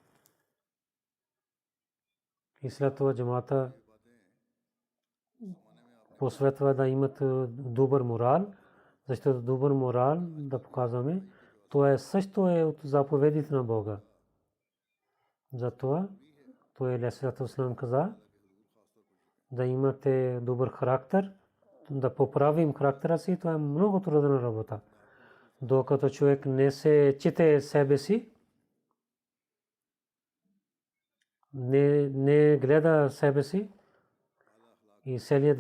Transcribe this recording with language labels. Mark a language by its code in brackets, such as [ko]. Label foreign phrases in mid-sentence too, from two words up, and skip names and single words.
[bg] И след това джамата посветва да имат добър морал, защото добър морал да показваме, това също е от заповедите на Бога. Затова той [ar] عليه الصلاة والسلام [bg] каза, да имате добър характер, да поправим характера си, това е много трудна работа. Докато човек не се чете себе си, не гледа себе си и целият